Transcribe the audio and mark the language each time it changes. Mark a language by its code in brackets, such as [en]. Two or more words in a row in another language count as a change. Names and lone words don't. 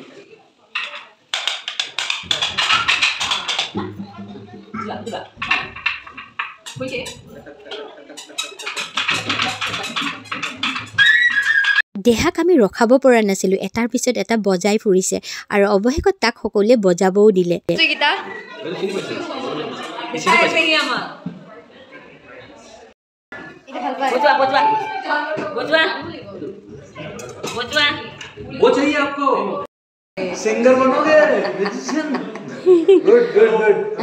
[as] দেহাক আমি ৰখাব পৰা নাছিলোঁ এটাৰ পিছত এটা বজাই ফুৰিছে আৰু অৱশেষত তাক সকলোৱে বজাবও দিলে [hi] वो चाहिए आपको सिंगर बनोगे [en] good good good